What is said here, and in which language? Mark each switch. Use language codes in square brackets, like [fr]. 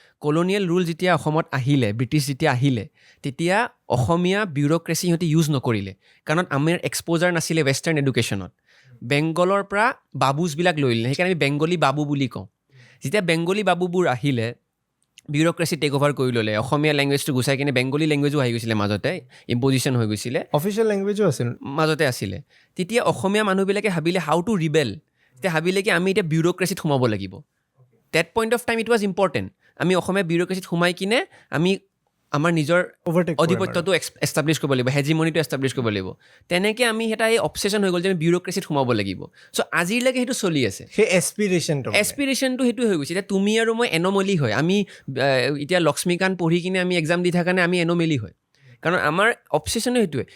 [as] Colonial rule যেতিয়া অসমত আহিলে, ব্ৰিটিছ যেতিয়া আহিলে, তেতিয়া অসমীয়া বিউৰ'ক্ৰেচি সিহঁতি ইউজ নকৰিলে, কাৰণ আমাৰ এক্সপ'জাৰ নাছিলে ৱেষ্টাৰ্ণ এডুকেশ্যনত। বেংগলৰ পৰা বাবুজবিলাক লৈ ল'লে, সেইকাৰণে আমি বেংগলী বাবু বুলি কওঁ। যেতিয়া বেংগলী বাবুবোৰ আহিলে, বিউৰ'ক্ৰেচি টেক অভাৰ কৰি ল'লে, অসমীয়া লেংগুৱেজটো গুচাই কিনে বেংগলী লেংগুৱেজো আহি গৈছিলে, মাজতে ইম্পজিশ্যন হৈ গৈছিলে, অফিচিয়েল লেংগুৱেজো আছিল মাজতে আছিলে। তেতিয়া অসমীয়া মানুহবিলাকে ভাবিলে [en] How to rebel. [as] তেতিয়া ভাবিলে কি আমি এতিয়া বিউৰ'ক্ৰেচিত সোমাব লাগিব। [en] That point of time it was important. [as] আমি অসমীয়া বিউৰ'ক্ৰেচিত সোমাই কিনে আমি আমাৰ নিজৰ আধিপত্যটো এষ্টাব্লিছ কৰিব লাগিব, হেজিমনিটো এষ্টাব্লিছ কৰিব লাগিব। তেনেকৈ আমি এটা এই অবচেশ্যন হৈ গ'ল যে আমি বিউৰ'ক্ৰেচিত সোমাব লাগিব। চ' আজিলৈকে সেইটো চলি আছে, সেই এছপিৰেশ্যনটো সেইটোৱে হৈ গৈছে। এতিয়া তুমি আৰু মই এন'মলি হয়। আমি এতিয়া লক্ষ্মীকান্ত পঢ়ি কিনে আমি এক্সাম দি থকা কাৰণে আমি এন'মেলি হয়, কাৰণ আমাৰ অবচেশ্যনো সেইটোৱে।